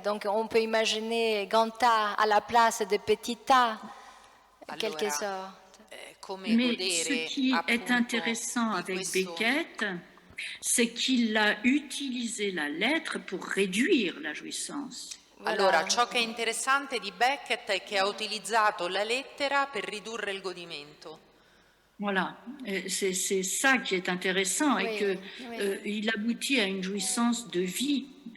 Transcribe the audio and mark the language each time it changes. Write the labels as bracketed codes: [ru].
[fr] Donc on peut imaginer grand A à la place de petit A, en quelque sorte. Mais ce qui est intéressant avec Beckett, c'est qu'il a utilisé la lettre pour réduire la jouissance. [it] Allora, ciò che è interessante di Beckett è che ha utilizzato la lettera per ridurre il godimento. [fr] Voilà, c'est ça qui est intéressant et qu'il aboutit à une jouissance de vie.